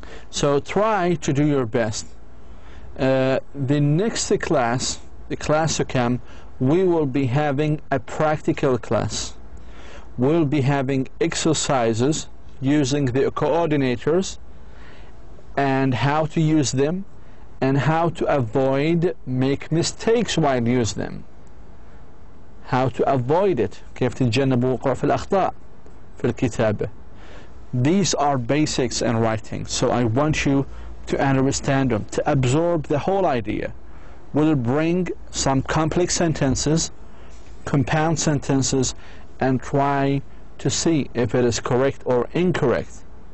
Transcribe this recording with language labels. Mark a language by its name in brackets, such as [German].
[English] So try to do your best. The next class, the class to come, we will be having a practical class. We'll be having exercises using the coordinators and how to use them and how to make mistakes while use them. How to avoid it. [Arabic] كيف تتجنب وقوع في الأخطاء في الكتابة. [English] These are basics in writing, so I want you to understand them, to absorb the whole idea. We'll bring some complex sentences, compound sentences, and try to see if it is correct or incorrect.